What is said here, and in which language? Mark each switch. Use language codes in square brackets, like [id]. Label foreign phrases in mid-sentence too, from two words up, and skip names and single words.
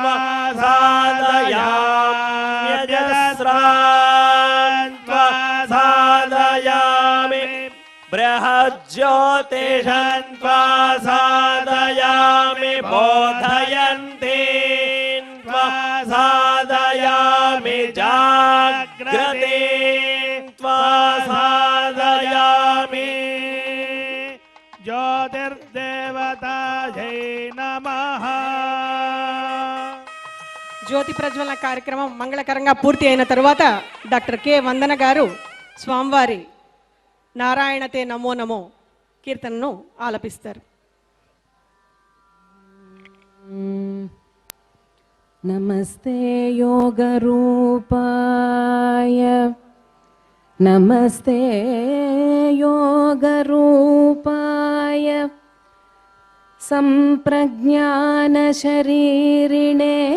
[sa] स्वाधारयामि यजस्रान् स्वाधारयामि बृहज्योतिषं स्वाधारयामि बोधयन्ति स्वाधारयामि जाग्रते स्वाधारयामि ज्योतिर्देवतायै नमः। [te] జ్యోతి ప్రజ్వలన కార్యక్రమం మంగళకరంగా పూర్తి అయిన తరువాత డాక్టర్ కె వందన గారు స్వామివారి నారాయణతే నమో నమో కీర్తనను ఆలపిస్తారు. [sa] नमस्ते योगरूपाय नमस्ते योगरूपाय संप्रज्ञानशरीरिणे